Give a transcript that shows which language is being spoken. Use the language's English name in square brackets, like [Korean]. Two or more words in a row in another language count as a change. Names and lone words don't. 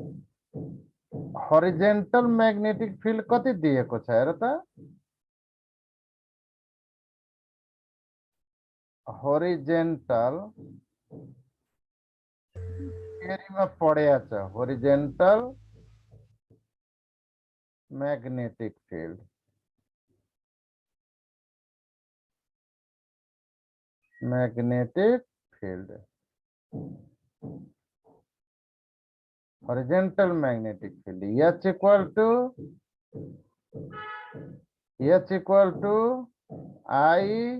[English] horizontal magnetic field [Nepali] कति दिएको छ हेर त, हरिजेन्टल थ्योरीमा पढेको छ, हरिजेन्टल [English] magnetic field, horizontal magnetic field H equal to I